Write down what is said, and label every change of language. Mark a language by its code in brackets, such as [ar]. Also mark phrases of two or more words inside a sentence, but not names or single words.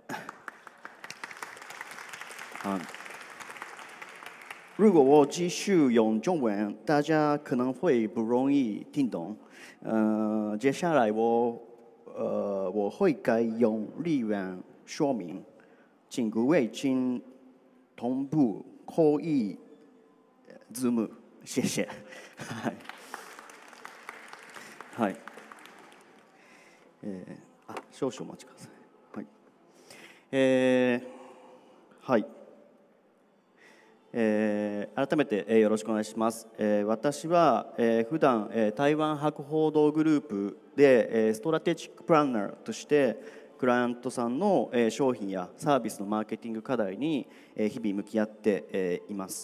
[zh] 如果我继续用中文，大家可能会不容易听懂。接下来我会改用日文说明，请各位请同步可以 Zoom， 谢谢。 [ja] はい。少々お待ちください。はい。改めてよろしくお願いします。私は普段台湾博報堂グループでストラテジックプランナーとしてクライアントさんの商品やサービスのマーケティング課題に日々向き合っています。